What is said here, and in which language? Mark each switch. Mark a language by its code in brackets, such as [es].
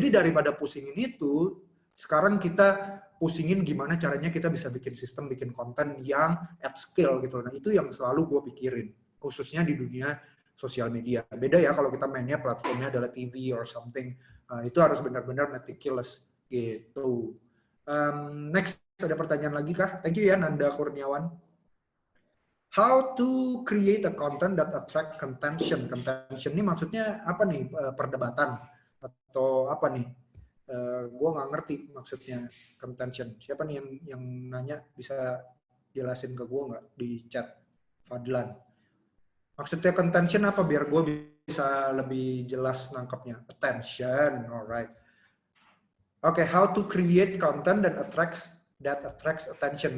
[id] Jadi daripada pusingin itu, sekarang kita pusingin gimana caranya kita bisa bikin sistem, bikin konten yang at scale gitu loh. Nah itu yang selalu gue pikirin, khususnya di dunia sosial media. Beda ya kalau kita mainnya platformnya adalah TV [en] or something, [id] itu harus benar-benar meticulous gitu. [en] Next, [id] ada pertanyaan lagi kah? [en] Thank you [id] ya Nanda Kurniawan. [en] How to create a content that attract contention. [id] Contention ini maksudnya apa nih? Perdebatan atau apa nih? Gue nggak ngerti maksudnya contention. Siapa nih yang nanya, bisa jelasin ke gue nggak di chat? Fadlan. Maksudnya contention apa biar gue bisa lebih jelas nangkapnya? [en] Attention, alright. Oke, how to create content that attracts attention.